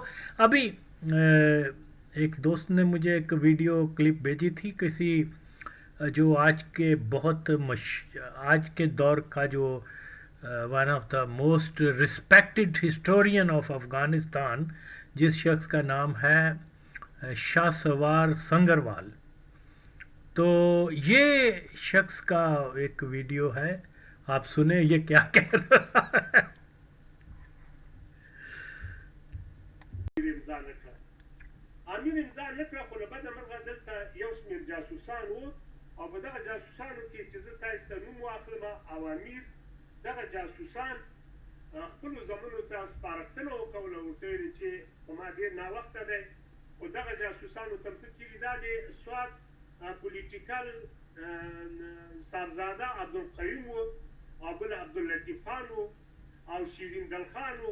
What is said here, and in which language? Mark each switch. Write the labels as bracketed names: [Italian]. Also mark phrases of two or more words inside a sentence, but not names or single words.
[Urdu] ابھی ایک دوست نے مجھے ایک ویڈیو کلپ بھیجی تھی کسی جو آج کے دور کا جو [English] one of the most respected historian of Afghanistan, [Urdu] جس شخص کا نام ہے شاہ سوار سنگروال. تو یہ شخص کا ایک ویڈیو ہے، آپ سنیں یہ کیا کہہ رہا ہے. [Pashto] امیر امضا نه کړه، خو له بده مرغه دلته یو شمېر جاسوسان وو، او په دغه جاسوسانو کې چې زه تاسو ته نوم واخلم، او امیر دغه جاسوسان خپلو زامنو ته سپارښتنه وکوله، ورته ویل چې خو ما ډېر ناوخته دی، خو دغه جاسوسانو تمثیل کړي دا د سوات پولیټیکل صاحبزاده عبدالقیوم وو، او بل عبداللطیف خان وو، او شیرین دل خان وو.